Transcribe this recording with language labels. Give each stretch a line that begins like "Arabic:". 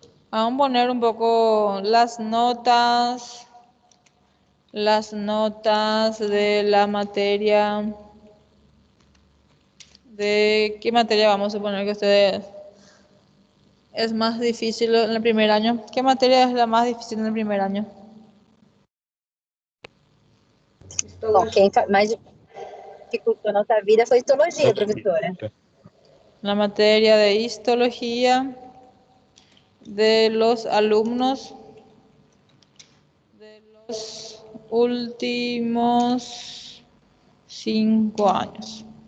Spanish: Vamos a poner un poco las notas de la materia. ¿De qué materia vamos a suponer que ustedes es más difícil en el primer año? ¿Qué materia es la más difícil en el primer año?
Portuguese: Bom, quem mais dificultou a nossa vida foi histologia, professora.
Spanish: La materia de histología de los alumnos de los últimos 5 años.